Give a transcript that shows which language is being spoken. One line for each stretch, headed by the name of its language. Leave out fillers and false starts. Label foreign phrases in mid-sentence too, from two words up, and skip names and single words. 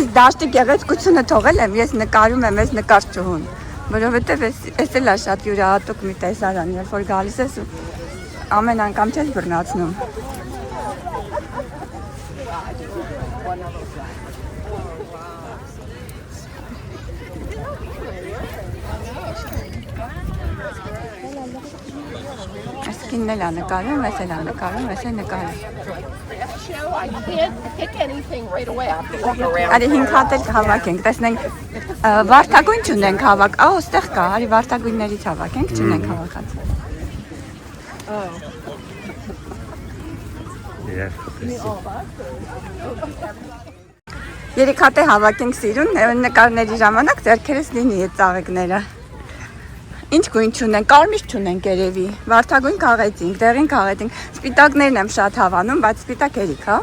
Armenian: դաշտի գեղեցկությունը թողել եմ, ես նկարում եմ այս նկարչուհուն, որովհետև էս էլ է շատ յուրահատուկ մի տեսարան, երբ որ գալիս ես ու ամեն անգամ չես բռնացնում։ Այսքինն էլ է նկարում, ես էլ է նկարում, ես էլ նկարում։
English: I can't pick anything right away. I have to look around.
Armenian: Արի 5 հատ էլ հավաքենք, տեսնենք վարդագույն չունենք հավաք, ստեղ կա, արի վարդագույններից հավաքենք, չունենք հավաքած։ Երեք հատ է հավաքենք սիրուն, նկարների ժամանակ ձեռքերս լինի այդ ծաղիկները։ Ինչ գույն չունենք, կարմիր չունենք երևի, վարդագույն քաղեցինք, դեղին քաղեցինք, սպիտակներն եմ շատ հավանում, բայց սպիտակ երիք, հա։